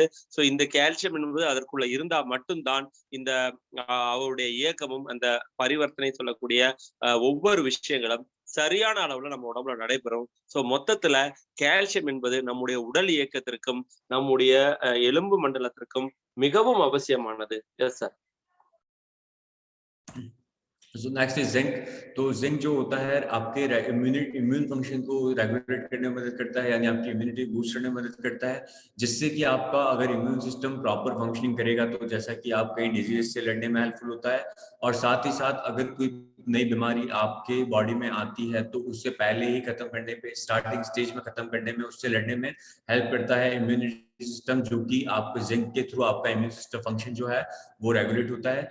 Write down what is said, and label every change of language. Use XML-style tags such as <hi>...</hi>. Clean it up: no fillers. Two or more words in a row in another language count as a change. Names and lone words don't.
<ta>ஸோ இந்த கால்சியம் என்பது அதற்குள்ள இருந்தா மட்டும்தான் இந்த அவருடைய இயக்கமும் அந்த பரிவர்த்தனை சொல்லக்கூடிய ஒவ்வொரு விஷயங்களும் சரியான அளவுல நம்ம உடம்புல நடைபெறும். ஸோ மொத்தத்துல கால்சியம் என்பது நம்முடைய உடல் இயக்கத்திற்கும் நம்முடைய எலும்பு மண்டலத்திற்கும் மிகவும் அவசியமானது.</ta> <en>yes sir. So next is zinc.</en> <hi>तो जिंक जो होता है आपके</hi> <en>immune function</en> <hi>को रेगुलेट करने में मदद करता है, यानी आपकी</hi> <en>immunity boost</en> <hi>करने में मदद करता है, जिससे कि आपका अगर</hi> <en>immune system proper functioning</en> <hi>करेगा तो जैसा कि आप कई डिजीज से लड़ने में हेल्पफुल होता है। और साथ ही साथ अगर कोई नई बीमारी आपके बॉडी में आती है तो उससे पहले ही खत्म करने पे,</hi> <en>starting stage</en> <hi>में खत्म करने में, उससे लड़ने में हेल्प करता है</hi> <en>immunity system,</en> <hi>जो कि आपको जिंक के थ्रू आपका</hi> <en>immune system function</en> <hi>जो है वो रेगुलेट होता है।</hi>